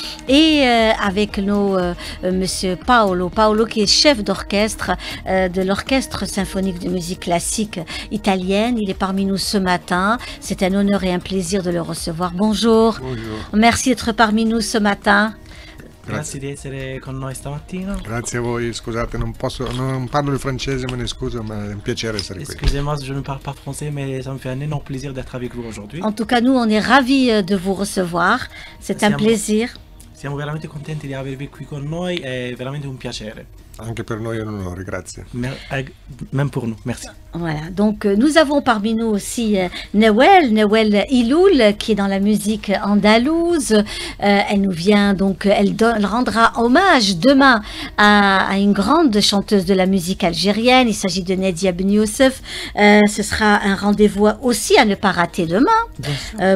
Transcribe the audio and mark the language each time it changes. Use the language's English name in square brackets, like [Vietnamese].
[French] Et avec monsieur Paolo qui est chef d'orchestre de l'Orchestre symphonique de musique classique italienne. Il est parmi nous ce matin. C'est un honneur et un plaisir de le recevoir. Bonjour. Bonjour. Merci d'être parmi nous ce matin. [Italian] Grazie di essere con noi stamattina. Grazie a voi, scusate, non parlo il francese, me ne scuso, ma è un piacere essere qui. [French] Excusez-moi, je ne parle pas français, mais ça me fait un énorme plaisir d'être avec vous aujourd'hui. En tout cas, nous, on est ravis de vous recevoir. C'est un plaisir. [Italian] Siamo veramente contenti di avervi qui con noi, è veramente un piacere. Anche per noi è un onore, grazie. [French] Même pour nous, merci. Voilà, donc nous avons parmi nous aussi Nawel Iloul, qui est dans la musique andalouse. Elle nous vient donc, elle rendra hommage demain à une grande chanteuse de la musique algérienne. Il s'agit de Nadia Ben Youssef. Ce sera un rendez-vous aussi à ne pas rater demain.